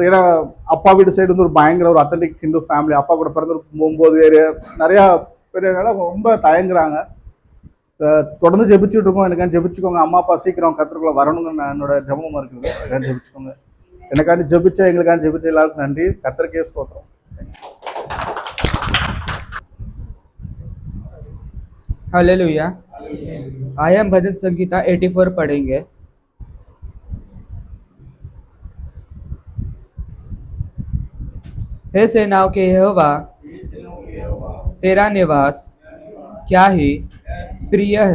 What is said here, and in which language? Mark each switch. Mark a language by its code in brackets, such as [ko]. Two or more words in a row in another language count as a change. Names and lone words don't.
[ta] ஏன்னா அப்பா வீட்டு சைடு வந்து ஒரு பயங்கர ஒரு [en] authentic Hindu family, [ta] அப்பா கூட பிறந்து 9 பேர் நிறையா பேருனால ரொம்ப தயங்குறாங்க. தொடர்ந்து ஜெபிச்சுட்டு இருக்கோம். எனக்காண்டி ஜெபிச்சுக்கோங்க, அம்மா அப்பா சீக்கிரம் கர்த்தருக்குள்ள வரணும்னு நான் என்னோட ஜெபமாக இருக்குது. எனக்காண்டி ஜெபிச்சுக்கோங்க. எனக்காண்டி ஜெபிச்ச எங்களுக்காண்டி ஜெபிச்ச எல்லாருக்கும் நன்றி. கர்த்தருக்கே ஸ்தோத்திரம். [hi] हालेलुया। आइए हम भजन संगीता 84 पढ़ेंगे। हे सेनाओं के यहोवा, तेरा निवास क्या ही प्रिय है।